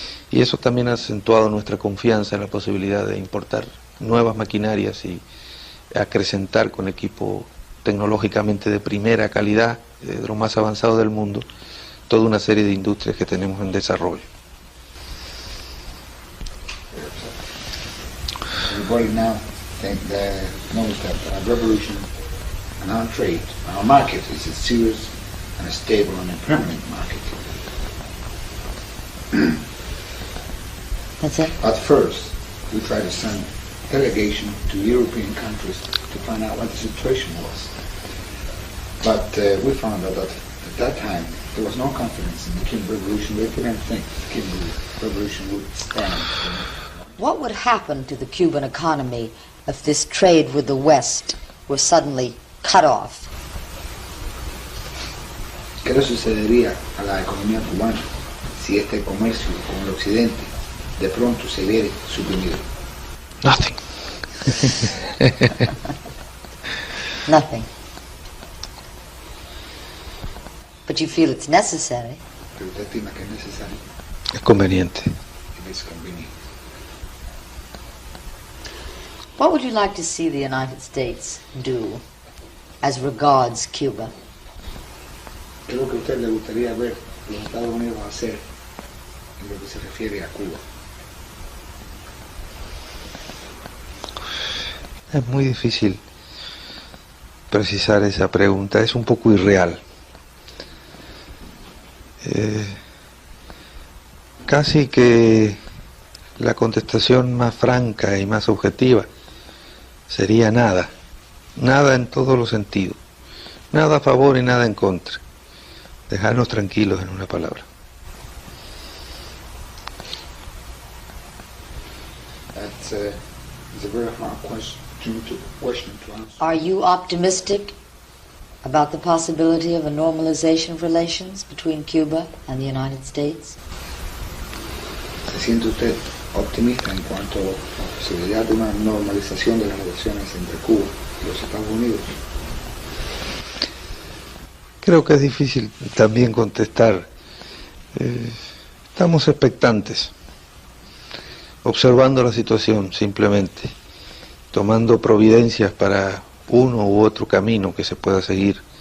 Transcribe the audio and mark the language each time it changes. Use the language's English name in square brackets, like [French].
[Spanish] Y eso también ha acentuado nuestra confianza en la posibilidad de importar nuevas maquinarias y acrecentar con equipo tecnológicamente de primera calidad, de lo más avanzado del mundo, toda una serie de industrias que tenemos en desarrollo. [English] Everybody now knows that our revolution and our trade, our market is a serious and stable and permanent market. That's it? At first, we tried to send delegation to European countries to find out what the situation was. But we found out that at that time there was no confidence in the Cuban Revolution. They didn't think the Cuban Revolution would stand. What would happen to the Cuban economy if this trade with the West were suddenly cut off? [Spanish] ¿Qué le sucedería a la economía cubana si este comercio con el occidente de pronto se viera suprimido? [English] Nothing. Nothing. But you feel it's necessary. [Spanish] Pero usted estima que es necesario. Es conveniente. [English] It is convenient. What would you like to see the United States do as regards Cuba? [Spanish] ¿Qué es lo que a usted le gustaría ver los Estados Unidos hacer en lo que se refiere a Cuba? Es muy difícil precisar esa pregunta, es un poco irreal. Casi que la contestación más franca y más objetiva sería nada, nada en todos los sentidos, nada a favor y nada en contra, dejarnos tranquilos en una palabra. [English] That's it's a very hard question to answer. Are you optimistic about the possibility of a normalization of relations between Cuba and the United States? [Spanish] ¿Se siente usted optimista en cuanto a la posibilidad de una normalización de las relaciones entre Cuba y los Estados Unidos? Creo que es difícil también contestar. Estamos expectantes, observando la situación simplemente, tomando providencias para uno u otro camino que se pueda seguir.